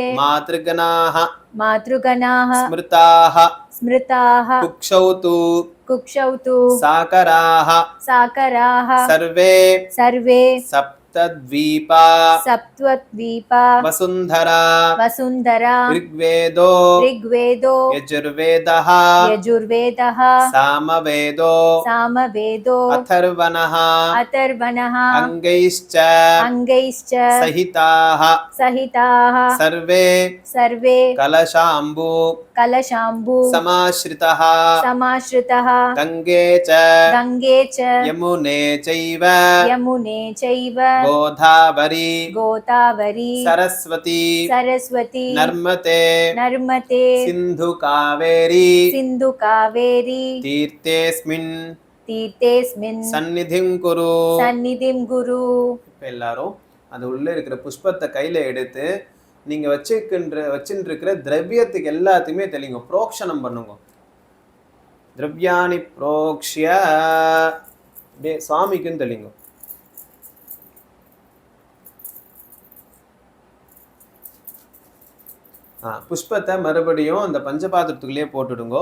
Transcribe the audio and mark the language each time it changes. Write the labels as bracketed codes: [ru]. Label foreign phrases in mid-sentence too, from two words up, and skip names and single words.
[sa] மாத்ருகணாः மாத்ருகணாः ஸ்மிருதாः ஸ்மிருதாः कुक्षौ तु कुक्षौ तु சாகராः சாகராः சர்வே சர்வே சப்தத்வீபா சப்த்வத்வீபா வசுந்தரா வசுந்தரா ऋग्वेदो ऋग्वेदो यजुर्वेदः यजुर्वेदः सामवेदो सामवेदो अथर्वणः अथर्वणः अङ्गैश्च अङ्गैश्च सहिताः सहिताः सर्वे सर्वे कलशाम्बु कलशाम्बु समाश्रितः समाश्रितः गङ्गे च गङ्गे च यमुने चैव यमुने चैव गोदावरी गोदावरी सरस्वती सरस्वती नर्मदे नर्मदे सिन्धु कावेरी सिन्धु कावेरी तीर्थेऽस्मिन् तीर्थेऽस्मिन् सन्निधिं कुरु. सन्निधिं कुरु. [ta] இப்போ எல்லாரும் அது உள்ள இருக்கிற புஷ்பத்தை கையில எடுத்து நீங்க வச்சுட்டு இருக்கிற திரவியத்துக்கு எல்லாத்தையுமே தெளிங்க. புரோக்ஷனம் பண்ணுங்க. [sa] द्रव्याणि प्रोक्ष्य [ta] சுவாமிக்குன்னு தெளிங்க. புஷ்பத்தை மறுபடியும் அந்த பஞ்சபாத்திரத்துக்குள்ளேயே போட்டுடுங்க.